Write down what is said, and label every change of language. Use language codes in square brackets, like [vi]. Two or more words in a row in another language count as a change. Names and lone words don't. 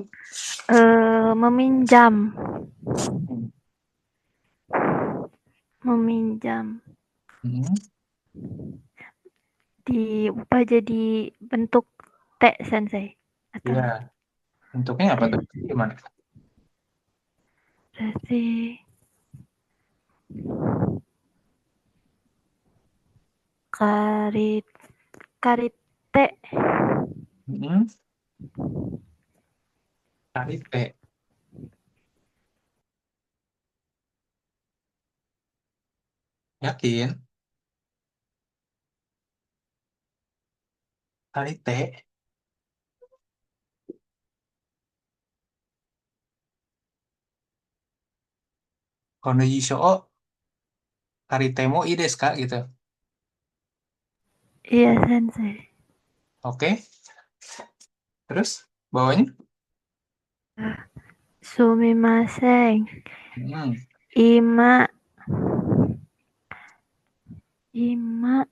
[id] meminjam, meminjam Mm-mm. diubah jadi bentuk T sensei atau Ya, bentuknya apa tuh? Gimana? berarti karit karite [ja] Mm-mm. Karite. [id] Yakin? [ja] Karite. この辞書を借りてもいいですか? [id] Gitu. iya sensei. Oke. Terus bawahnya? [ja] Sumimasen. Hmm. 今 今